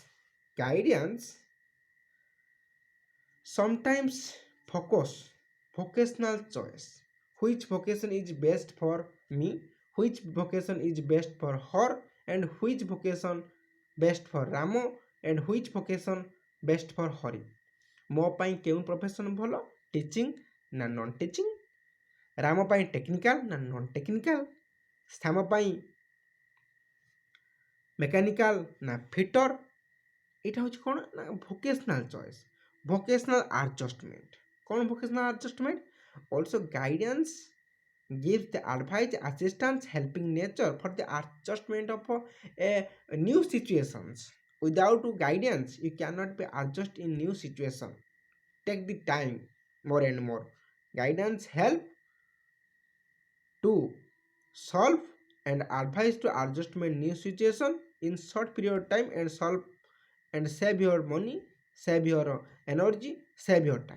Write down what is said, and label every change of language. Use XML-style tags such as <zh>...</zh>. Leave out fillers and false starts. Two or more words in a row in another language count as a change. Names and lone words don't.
<en>Guidance sometimes focus vocational choice. Which vocation is best for me? Which vocation is best for her? And which vocation best for Ramo? And which vocation best for Hari?</en> <or>ମୋ ପାଇଁ କେଉଁ ପ୍ରଫେସନ୍ ଭଲ? ଟିଚିଂ ନା</or> <en>non teaching?</en> <or>ରାମ ପାଇଁ ଟେକ୍ନିକାଲ ନା</or> <en>non technical?</en> <or>ଶ୍ୟାମ ପାଇଁ ମେକାନିକାଲ ନା ଫିଟର? ଏଇଟା ହେଉଛି କ'ଣ ନା</or> <en>vocational choice, vocational adjustment.</en> <or>କ'ଣ</or> <en>vocational adjustment? Also, guidance gives the advice, assistance, helping nature for the adjustment of a new situations. Without guidance, you cannot be adjust in new situation. Take the time more and more. Guidance help to solve and advise to adjustment new situation in short period of time and solve and save your money, save your energy, save your time.</en>